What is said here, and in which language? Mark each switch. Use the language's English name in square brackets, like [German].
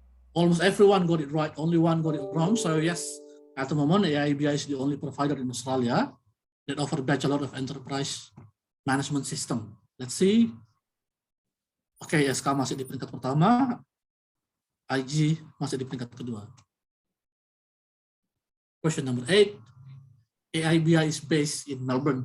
[English] Almost everyone got it right. Only one got it wrong. So yes, at the moment, AIBI is the only provider in Australia that offer Bachelor of Enterprise Management System. Let's see. [Indonesian] Oke, SK masih di peringkat pertama. IG masih di peringkat kedua. [English] Question number 8. AIBI is based in Melbourne.